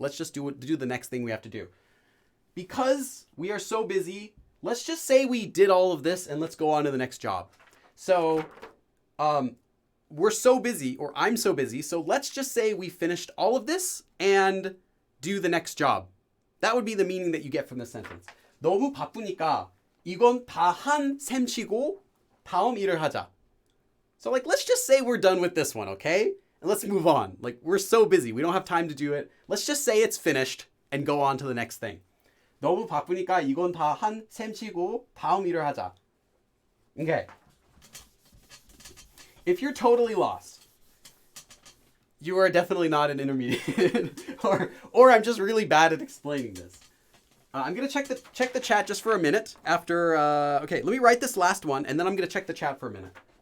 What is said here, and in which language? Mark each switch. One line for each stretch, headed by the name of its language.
English: Let's just do the next thing we have to do. Because we are so busy, let's just say we did all of this and let's go on to the next job. So we're so busy, or I'm so busy, so let's just say we finished all of this and do the next job. That would be the meaning that you get from this sentence.
Korean: 너무 바쁘니까 이건 다 한 셈치고 다음 일을 하자.
English: So like, let's just say we're done with this one, okay? And let's move on. Like, we're so busy, we don't have time to do it. Let's just say it's finished and go on to the next thing.
Korean: 너무 바쁘니까 이건 다 한 셈치고 다음 일을 하자.
English: Okay. If you're totally lost, you are definitely not an intermediate, or I'm just really bad at explaining this. I'm gonna check the chat just for a minute after. Okay, let me write this last one, and then I'm gonna check the chat for a minute.